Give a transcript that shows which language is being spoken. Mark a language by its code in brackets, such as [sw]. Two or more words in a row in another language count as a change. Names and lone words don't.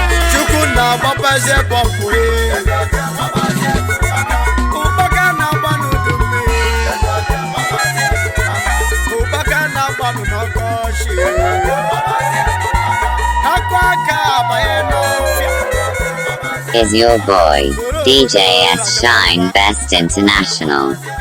[ig] Chukwu na-agbapazie bọmbụ, eh. Ụkpaka na-agbanụ udu mmiri. Ụkpaka na-agbanụ n'ọkọchị. Akwa aka abanye n'ọfịa. [en] Is your boy, D J S Shine Best International.